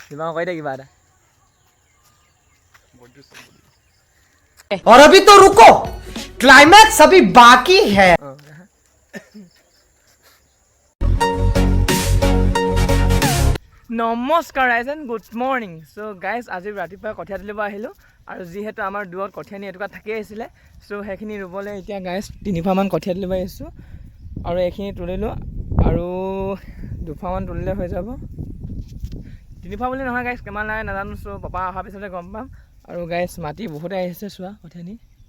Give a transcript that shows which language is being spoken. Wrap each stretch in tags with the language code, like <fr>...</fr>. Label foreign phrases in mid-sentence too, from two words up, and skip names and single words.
<as>যিমান কৈ দে কিবা এটা</as> <hi>और अभी तो रुको क्लाइमैक्स अभी बाकी है</hi> <as>নমস্কাৰ গাইজ</as> <en>and good morning</en> <as>চ' গাইজ আজি ৰাতিপুৱা কঠীয়া তুলিব আহিলোঁ আৰু যিহেতু আমাৰ দূৰত কঠীয়া নি এটুকুৰা থাকি আহিছিলে চ' সেইখিনি ৰুবলৈ এতিয়া গাইজ 3ফামান কঠীয়া তুলিব আহিছোঁ আৰু এইখিনি তুলিলোঁ আৰু 2ফামান তুলিলে হৈ যাব 3ফা বুলি নহয় গাইজ কিমান লাগে নাজানো চ' পাপা অহাৰ পিছতে গম পাম আৰু গাইজ মাটি বহুতে আহিছে চোৱা কঠীয়া নি</as>